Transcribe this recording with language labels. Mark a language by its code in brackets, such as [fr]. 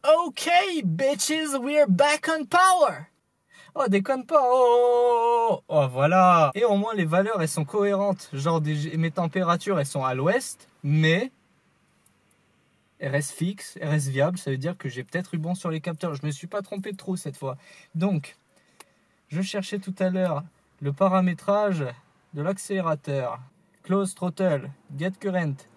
[en] Okay, bitches, we're back on power. [fr] Oh, déconne pas. Oh, voilà. Et au moins, les valeurs, elles sont cohérentes. Genre, mes températures, elles sont à l'ouest, mais elles restent fixes, elles restent viables. Ça veut dire que j'ai peut-être eu bon sur les capteurs. Je me suis pas trompé de trop cette fois. Donc, je cherchais tout à l'heure le paramétrage de l'accélérateur. [en] Close throttle, get current.